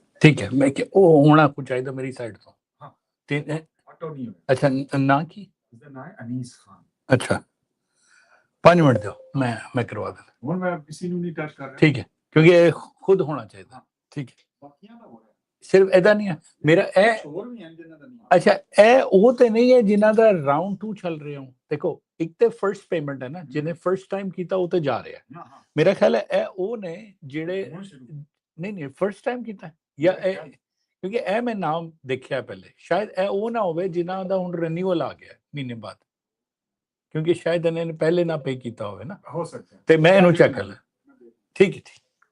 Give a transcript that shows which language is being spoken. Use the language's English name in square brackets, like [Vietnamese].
[Hindi] ठीक है मैं ओ होना कुछ चाहिए मेरी साइड तो हाँ तीन ऑटो नहीं है अच्छा ना की इसका नाम है अनीस खान अच्छा 5 मिनट दो मैं करवा देता [Punjabi] ਹੁਣ ਮੈਂ [Hindi] किसी ਨੂੰ नहीं टच कर रहा ठीक है क्योंकि ये खुद होना चाहिए ठीक है [Punjabi] ਬਾਕੀਆਂ ਦਾ ਹੋ ਰਿਹਾ [Hindi] सिर्फ ऐदा नहीं है मेरा ए [Punjabi] ਹੋਰ ਵੀ ਹਨ ਜਿਨ੍ਹਾਂ ਦਾ ਨਹੀਂ अच्छा ए ਉਹ ਤੇ ਨਹੀਂ ਹੈ ਜਿਨ੍ਹਾਂ ਦਾ ਰਾਉਂਡ 2 ਚੱਲ ਰਹੇ ਹੋ ਦੇਖੋ ਇੱਕ ਤੇ ਫਰਸਟ ਪੇਮੈਂਟ ਹੈ ਨਾ ਜਿਹਨੇ ਫਰਸਟ ਟਾਈਮ ਕੀਤਾ ਉਹ ਤੇ ਜਾ ਰਿਹਾ ਹਾਂ ਹਾਂ ਮੇਰਾ ਖਿਆਲ ਹੈ ਇਹ ਉਹ ਨੇ ਜਿਹੜੇ ਹੁਣ ਸ਼ੁਰੂ ਨਹੀਂ ਫਰਸਟ ਟਾਈਮ ਕੀਤਾ ਜਾਂ ਇਹ ਕਿਉਂਕਿ ਇਹ ਮੈਂ ਨਾਮ ਦੇਖਿਆ ਪਹਿਲੇ ਸ਼ਾਇਦ ਇਹ ਉਹ ਨਾ ਹੋਵੇ ਜਿਨ੍ਹਾਂ ਦਾ ਹੁਣ ਰੀਨਿਊਅਲ ਆ ਗਿਆ ਮਹੀਨੇ ਬਾਅਦ ਕਿਉਂਕਿ ਸ਼ਾਇਦ ਇਹਨਾਂ ਨੇ ਪਹਿਲੇ ਨਾ ਪੇ ਕੀਤਾ ਹੋਵੇ ਨਾ ਹੋ ਸਕਦਾ ਹੈ ਤੇ ਮੈਂ ਇਹਨੂੰ ਚੈੱਕ ਕਰ ਲਾਂ ਠੀਕ ਹੈ ਠੀਕ